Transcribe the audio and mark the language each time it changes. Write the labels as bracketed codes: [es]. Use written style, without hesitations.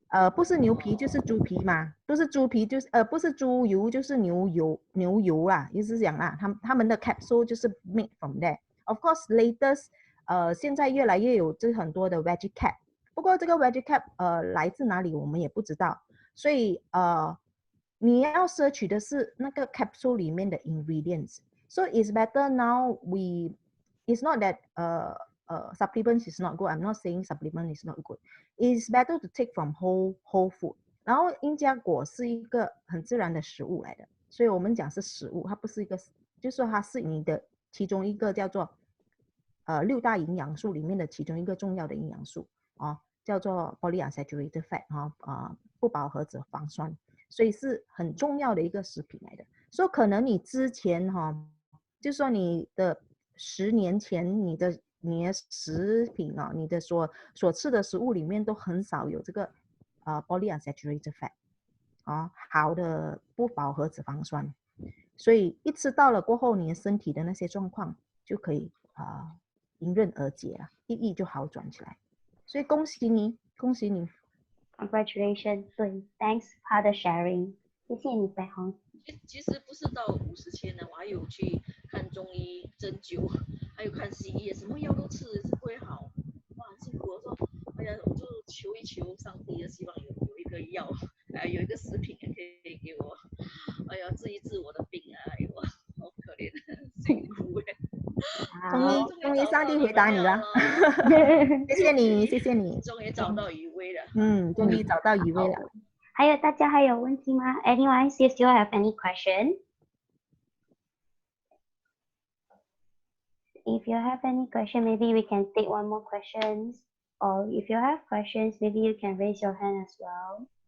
[zh] 不是牛皮就是猪皮嘛，不是猪皮就是不是猪油就是牛油啦，就是讲啦，他们的 capsule 就是 [en] made from there. Of course, latest [zh] 现在越来越有这很多的 veggie cap， 不过这个 veggie cap 来自哪里我们也不知道，所以你要摄取的是那个 capsule 里面的 ingredients. [en] So it's better now it's not that supplements is not good. I'm not saying supplement is not good. It's better to take from whole food. [zh] 然后因加果是一个很自然的食物来的，所以我们讲是食物，它不是一个，就是说它是你的其中一个叫做6大营养素里面的其中一个重要的营养素叫做 polyunsaturated fat 不饱和脂肪酸，所以是很重要的一个食品来的。所以可能你之前就说你的10年前你的食品你的所吃的食物里面都很少有这个polyunsaturated fat 好的不饱和脂肪酸，所以一吃到了过后，你的身体的那些状况就可以迎刃而解了，一就好转起来。所以恭喜你，恭喜你 [en] Congratulations， [zh] 对 [en] ，Thanks for the sharing， [zh] 谢谢你， [en] 白红。 [zh] 其实不是到50千呢，我还有去看中医、针灸，还有看西医，什么药都吃是不会好，哇，很辛苦。我说，哎呀，我就求一求上帝，希望有一个药，有一个食品可以给我，哎呀，治一治我的病哎呦，好可怜，辛苦终于上帝回答你了，谢谢你，谢谢你，终于找到余威了，终于找到余威了。还有大家还有问题吗 ？ [en] Anyone still have any question? If you have any question, maybe we can take one more questions. Or if you have questions, maybe you can raise your hand as well.